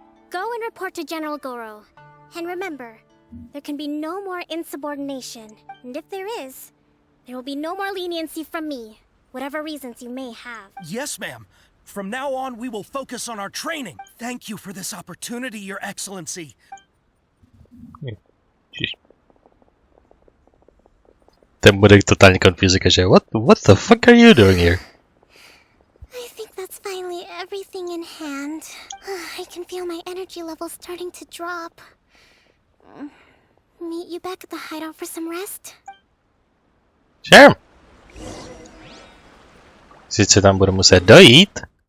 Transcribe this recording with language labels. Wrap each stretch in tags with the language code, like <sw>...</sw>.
<en>Go and report to General Goro. And remember, there can be no more insubordination. And if there is, there will be no more leniency from me, whatever reasons you may have. Yes, ma'am. From now on, we will focus on our training. Thank you for this opportunity, Your Excellency.</en> <cs>Ten bude totálně</cs> <en>confused,</en> <cs>že</cs> <en>what the fuck are you doing here? I think that's finally everything in hand. I can feel my energy levels starting to drop. Meet you back at the hideout for some rest? Sure.</en> <cs>Sice tam budu muset dojít.</cs>